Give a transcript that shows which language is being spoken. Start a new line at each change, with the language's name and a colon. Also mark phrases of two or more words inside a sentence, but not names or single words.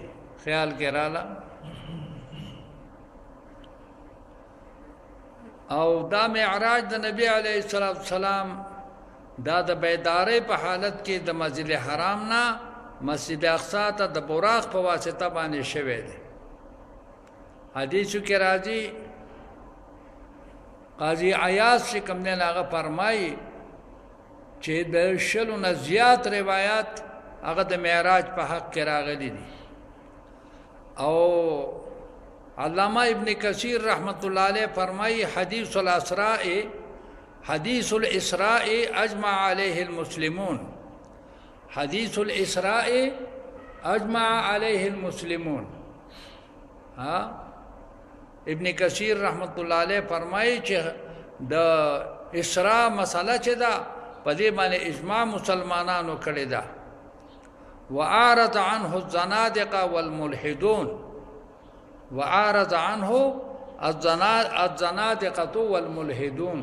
Pashto: خیال کې رااله او دا معراج د نبی
Arabic: علیه السلام
Pashto: دا د بیداری په حالت کې د مسجد حرام نه مسجد اقصی ته د براق په واسطه باندې شوه دی. حدیثو کې راځي قاضی عیاض چې کوم نه هغه فرمایي چې د شلو نه زیات روایت هغه د معراج په حق کې راغلي دي.
Arabic: او علامہ ابن کثیر رحمت اللہ علیہ فرمائی حدیث الاسراء اجمع علیہ المسلمون. حدیث الاسراء اجمع علیہ المسلمون.
Pashto: ابن کثیر
Arabic: رحمت اللہ علیہ
Pashto: فرمائی چې د اسراء مسئله چې دا په دې باندې اجماع مسلمانانو کړی دا. وعارض عنه الزنادقه والملحدون وعارض عنه الزنادقه والملحدون.